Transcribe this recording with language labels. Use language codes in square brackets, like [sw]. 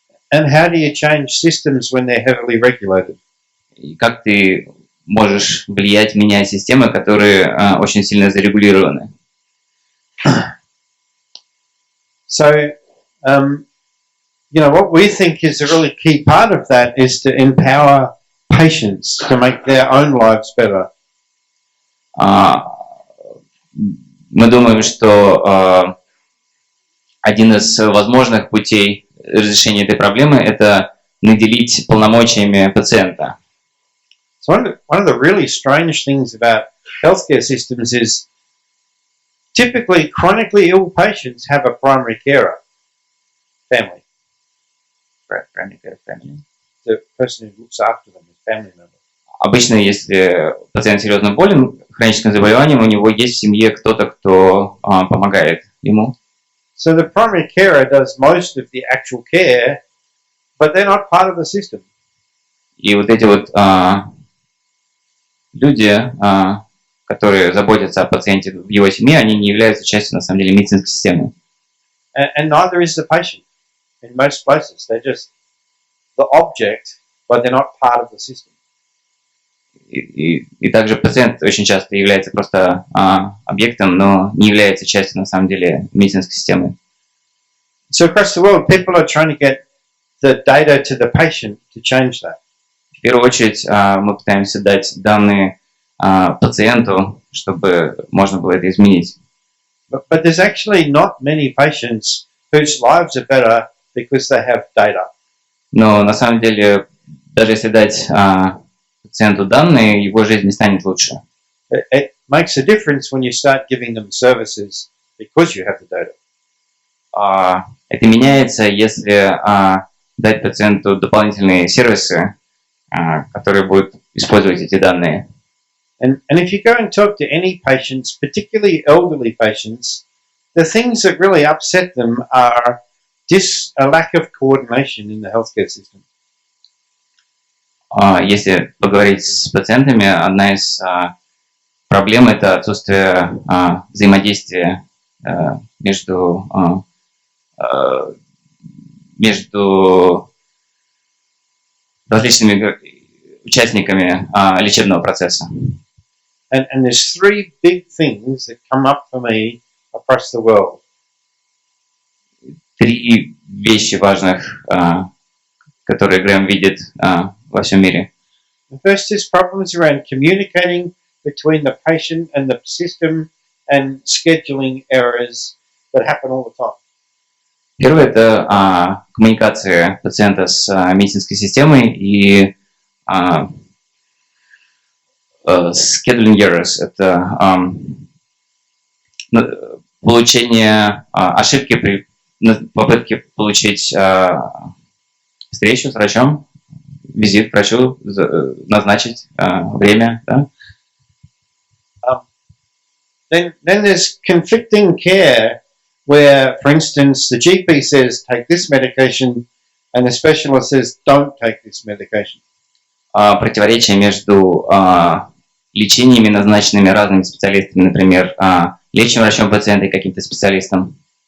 [en] And how do you change systems when they're heavily regulated? [ru] И как ты можешь влиять, меняя системы, которые очень сильно зарегулированы? [en] So, what we think is a really key part of that is to empower patients to make their own lives better. [ru] Мы думаем, что один из возможных путей разрешения этой проблемы – это наделить полномочиями пациента. [en] So one of the really strange things about healthcare systems is typically chronically ill patients have a primary carer, family. Primary care family. The person who looks after them is family member. [ru] Обычно, если пациент серьезно болен хроническим заболеванием, у него есть в семье кто-то, кто помогает ему. [en] So the primary carer does most of the actual care, but they're not part of the system. [ru] И вот эти вот люди, которые заботятся о пациенте в его семье, они не являются частью, на самом деле, медицинской системы. [en] And neither is the patient in most places. They're just the object, but they're not part of the system. [ru] И также пациент очень часто является просто объектом, но не является частью, на самом деле, медицинской системы. [en] So across the world, people are trying to get the data to the patient to change that. [ru] В первую очередь мы пытаемся дать данные пациенту, чтобы можно было это изменить. [en] But there's actually not many patients whose lives are better because they have data. [ru] Но на самом деле, даже если дать пациенту данные, его жизнь не станет лучше. [en] It makes a difference when you start giving them services because you have the data. [ru] Это меняется, если дать пациенту дополнительные сервисы, которые будут использовать эти данные. [en] And if you go and talk to any patients, particularly elderly patients, the things that really upset them are a lack of coordination in the healthcare system. [ru] Если поговорить с пациентами, одна из проблем – это отсутствие взаимодействия между различными участниками лечебного процесса. [en] And there's three big things that come up for me across the world. [ru] Три вещи важных, которые Грэм видит во всем мире. [en] The first is problems around communicating between the patient and the system and scheduling errors that happen all the time. [ru] Первое – это коммуникация пациента с медицинской системой и [en] scheduling errors [ru] – это получение ошибки при попытке получить встречу с врачом, визит к врачу, назначить время. Да? [en] Then there's conflicting care where, for instance, the GP says take this medication and the specialist says don't take this medication. [ru] Противоречие между лечениями, назначенными разными специалистами, например, лечащим врачом пациента и каким-то специалистом.